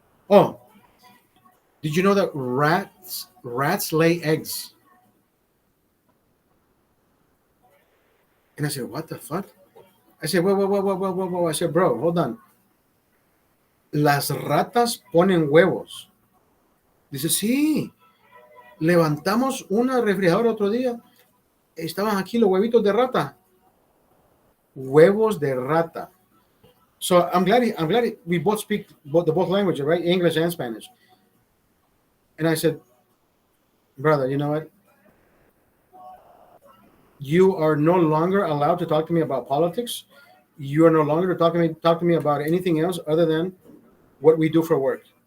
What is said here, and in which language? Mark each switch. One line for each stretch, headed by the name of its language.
English: Oh, did you know that rats lay eggs? And I said, what the fuck? I said, whoa. I said, bro, hold on.
Spanish: Las ratas ponen huevos. Dice, sí, levantamos una refrigeradora otro día. Estaban aquí los huevitos de rata. Huevos de rata.
English: So I'm glad we both speak both languages, right? English and Spanish. And I said, brother, you know what? You are no longer allowed to talk to me about politics. You are no longer to talk to me about anything else other than what we do for work.